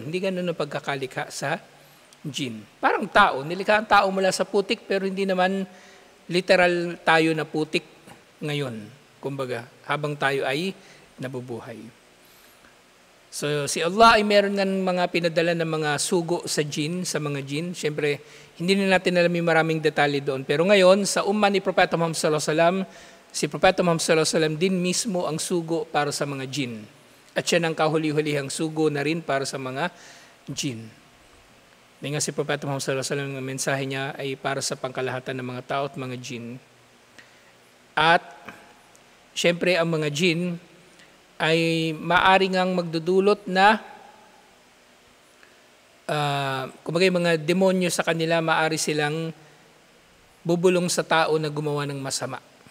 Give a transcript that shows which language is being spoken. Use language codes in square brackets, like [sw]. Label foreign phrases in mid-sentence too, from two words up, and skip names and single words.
[tl] Hindi ganun ang pagkakalikha sa jinn. Parang tao, nilikha ang tao mula sa putik pero hindi naman literal tayo na putik ngayon, kumbaga, habang tayo ay nabubuhay. So si Allah ay meron ng mga pinadala ng mga sugo sa mga jin. Siyempre, hindi na natin alam yung maraming detalye doon. Pero ngayon, sa umma ni Propeta Muhammad [ar] صلى الله عليه وسلم, [tl] si Propeta Muhammad [ar] صلى الله عليه وسلم [tl] din mismo ang sugo para sa mga jin. At siya ng kahuli-hulihang sugo na rin para sa mga jin. May nga si Propeta Muhammad [ar] صلى الله عليه وسلم, [tl] ang mensahe niya ay para sa pangkalahatan ng mga tao at mga jin. At siyempre ang mga jin ay maaari ngang magdudulot na kumbaga yung mga demonyo sa kanila, maaari silang bubulong sa tao na gumawa ng masama.